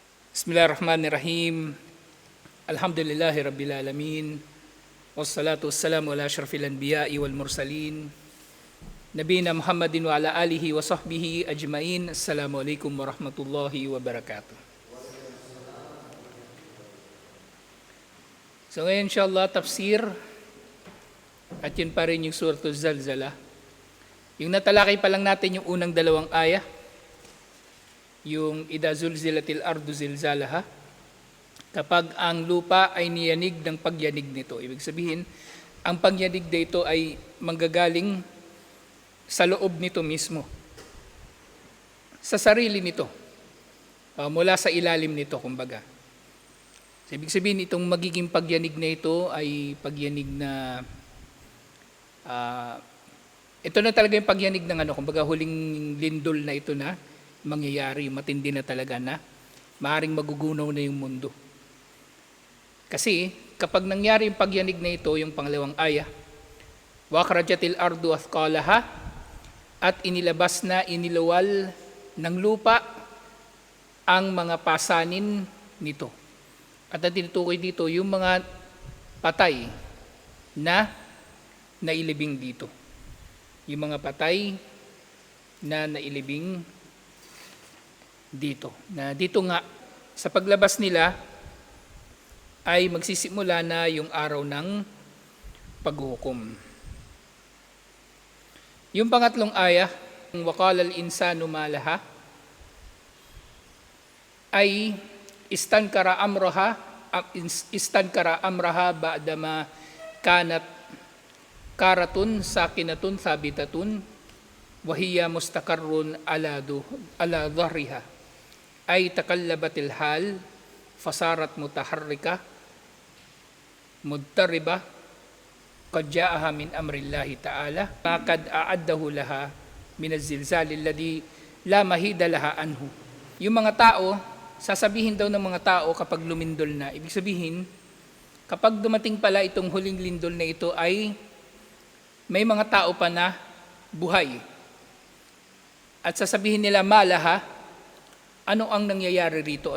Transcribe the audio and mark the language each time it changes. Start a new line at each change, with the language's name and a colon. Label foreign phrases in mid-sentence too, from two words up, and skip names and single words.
Arabic: بسم الله الرحمن الرحيم. الحمد لله رب العالمين. والصلاة والسلام على أشرف الأنبياء والمرسلين. نبينا محمد وعلى آله وصحبه أجمعين. السلام عليكم ورحمة الله وبركاته.
Filipino: So ngayon inshallah tafsir. At yun pa rin yung Suratul Zalzalah. Yung natalakay pa lang natin yung unang dalawang ayah.
Arabic: Yung إذا زلزلت الأرض زلزالها,
Filipino: kapag ang lupa ay niyanig ng pagyanig nito. Ibig sabihin, ang pagyanig dito ay manggagaling sa loob nito mismo, sa sarili nito, mula sa ilalim nito kumbaga. So, ibig sabihin, itong magiging pagyanig na ito ay pagyanig na ito na talaga yung pagyanig ng kumbaga huling lindol na ito na mangyayari, matindi na talaga na maaring magugunaw na yung mundo. Kasi kapag nangyari yung pagyanig na ito, yung pangalawang ayah,
Arabic: وأخرجت الأرض أثقالها,
Filipino: at inilabas na iniluwal ng lupa ang mga pasanin nito. At ang tinutukoy dito, yung mga patay na nailibing dito. Yung mga patay na nailibing dito. Na dito nga, sa paglabas nila, ay magsisimula na yung araw ng paghukom. Yung pangatlong ayah,
Arabic: وقال الإنسان ما لها, ay استنكر أمرها بعدما كانت قارة ساكنة ثابتة وهي مستقر على ظهرها أي تقلبت الحال فصارت متحركة مضطربة قد جاءها من أمر الله تعالى ما قد أعده لها من الزلزال الذي لا محيد لها عنه.
Filipino: Yung mga tao, sasabihin daw ng mga tao kapag lumindol na, ibig sabihin kapag dumating pala itong huling lindol na ito ay may mga tao pa na buhay. At sasabihin nila, malaha, ano ang nangyayari rito?